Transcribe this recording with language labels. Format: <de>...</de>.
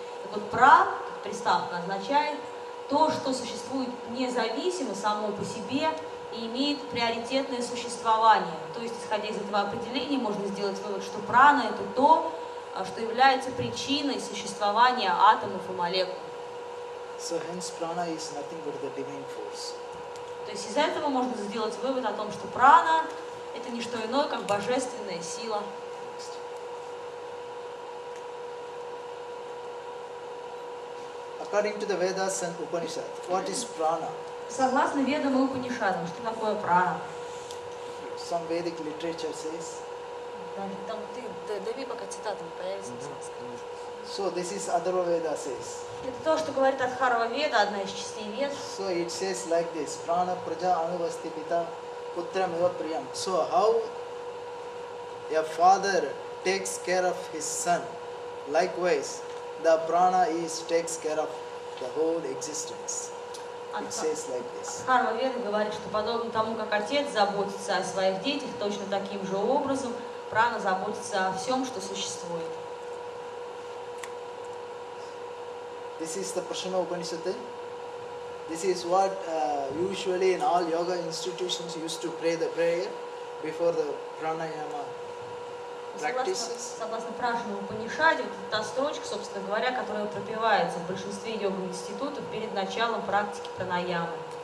<ru>Так вот, приставка означает то, что существует независимо само по себе и имеет приоритетное существование. То есть, исходя из этого определения, можно сделать вывод, что прана это то, что является причиной существования атомов и молекул.</ru> <en>So hence prana is nothing but the divine force.</en> <ru>То есть из этого можно сделать вывод о том, что прана это не что иное, как божественная сила.</ru> <en>According to the Vedas and Upanishad, what is prana?</en> <ru>Согласно Ведам и Упанишадам, что такое прана?</ru> <en>Some Vedic literature says.</en> <ru>Там дави, пока цитата не появится.</ru> <en>So this is Atharva Veda says.</en> <ru>Это то, что говорит Адхарва Веда, одна из частей Вед.</ru> <en>So it says like this:</en> <sa>Prana praja anuvasti pita putram eva priyam.</sa> <en>So how a father takes care of his son, likewise the prana takes care of the whole existence. It says like this.</en> <ru>Адхарва Веда говорит, что подобно тому, как отец заботится о своих детях, точно таким же образом прана заботится о всем, что существует.</ru> <en>This is the Prashana Upanishad. This is what usually in all yoga institutions used to pray the prayer before the pranayama practices.</en> <ru>Согласно Прашана Упанишаде, вот та строчка, собственно говоря, которая пропевается в большинстве йога-институтов перед началом практики пранаямы.</ru>